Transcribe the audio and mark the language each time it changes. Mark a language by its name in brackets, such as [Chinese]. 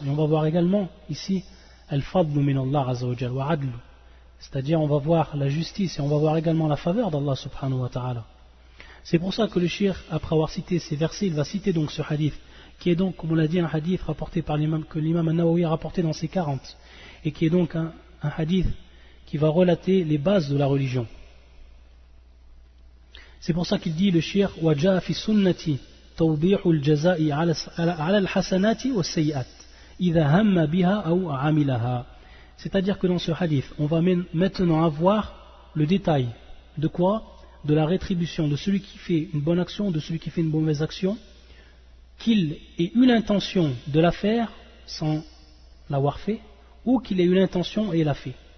[French] Et on va voir également ici [Arabic] al-fadlu min Allah azza wa jal wa adlu, [French] c'est-à-dire on va voir la justice et on va voir également la faveur d'Allah subhanahu wa ta'ala. C'est pour ça que le shir, après avoir cité ces versets, il va citer donc ce hadith, qui est donc, comme on l'a dit, un hadith rapporté par l'imam, que l'imam An-Nawawi a rapporté dans ses 40, et qui est donc un hadith qui va relater les bases de la religion. C'est pour ça qu'il dit le shir [Arabic] وَجَاءَ فِي السُنَّةِ تَوْضِيحُ الْجَزَاءِ عَلَى الْحَسَنَاتِ وَالسَّيِّئَاتِ إِذَا هَمَّ بِهَا أَوْ عَمِلَهَا. [French] C'est-à-dire que dans ce hadith, on va maintenant avoir le détail de quoi? De la rétribution de celui qui fait une bonne action, de celui qui fait une mauvaise action, qu'il ait eu l'intention de la faire sans l'avoir fait, ou qu'il ait eu l'intention et l'a fait.